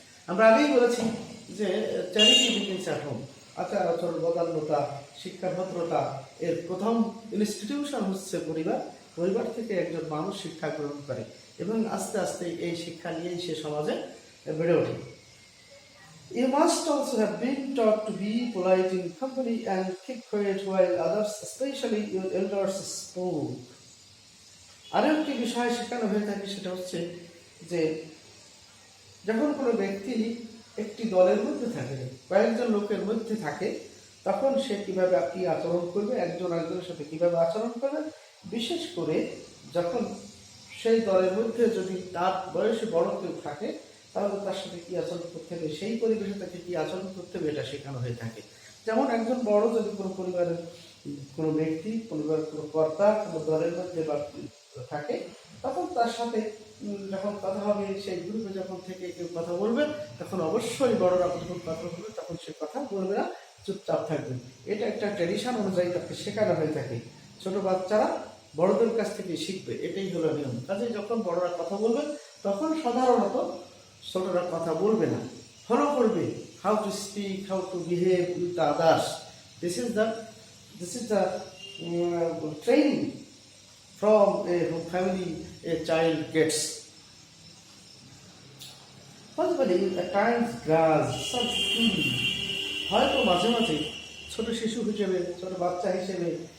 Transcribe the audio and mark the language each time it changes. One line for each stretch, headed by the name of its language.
Bangla: আমরা আগেই বলেছি যে
English: Charity begins at home.
Bangla: আচার আচরণ, বদান্যতা, শিক্ষা ভদ্রতা এর প্রথম ইনস্টিটিউশন হচ্ছে পরিবার। পরিবার থেকে একজন মানুষ শিক্ষা গ্রহণ করে এবং আস্তে আস্তে এই শিক্ষা নিয়েই সে সমাজে বেড়ে ওঠে।
English: You must also have been taught to be polite in company and keep quiet while others, especially your elders, spoke.
Bangla: আরও একটি বিষয় শেখানো হয়ে থাকে, সেটা হচ্ছে যে যখন কোনো ব্যক্তি একটি দলের মধ্যে থাকে, কয়েকজন লোকের মধ্যে থাকে, তখন সে কিভাবে কি আচরণ করবে, একজন একজনের সাথে কিভাবে আচরণ করবে, বিশেষ করে যখন সেই দলের মধ্যে যদি তার বয়সে বড় কেউ থাকে তাহলে তার সাথে কি আচরণ করতে হবে, সেই পরিবেশে তাকে কি আচরণ করতে হবে এটা শেখানো হয়ে থাকে। যেমন একজন বড় যদি কোনো পরিবারের কোনো ব্যক্তি, পরিবারের কোনো কর্তা কোনো দলের মধ্যে বা থাকে, তখন তার সাথে যখন কথা হবে, সেই গ্রুপে যখন থেকে কেউ কথা বলবে তখন অবশ্যই বড়রা যখন কথা বলবে তখন সে কথা বলবে না, চুপচাপ থাকবে। এটা একটা ট্র্যাডিশন অনুযায়ী তাকে শেখানো হয়ে থাকে। ছোট বাচ্চারা বড়দের কাছ থেকে শিখবে, এটাই হলো নিয়ম। কাজে যখন বড়রা কথা বলবে তখন সাধারণত ছোটরা কথা বলবে না, ফলো করবে
English: How to speak, how to behave with the others. This is the training from a family a child gets. Possibly at times grass, some food,
Bangla: হয়তো মাঝে মাঝে ছোট শিশু হিসেবে, ছোট বাচ্চা হিসেবে